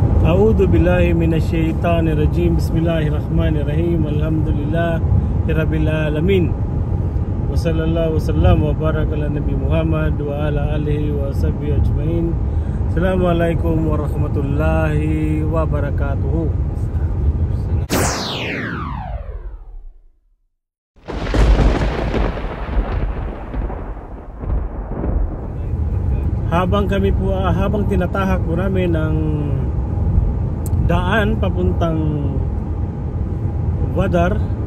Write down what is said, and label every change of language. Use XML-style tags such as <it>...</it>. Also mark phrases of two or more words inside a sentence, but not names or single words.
<ar>أعوذ بالله من الشيطان الرجيم. بسم الله الرحمن الرحيم. الحمد لله رب العالمين وصلى الله وسلم وبارك على نبي محمد وعلى آله وصحبه أجمعين. السلام عليكم ورحمة الله وبركاته.</ar> <tl>Habang tinatahak po namin ang daan papuntang Badar,</tl>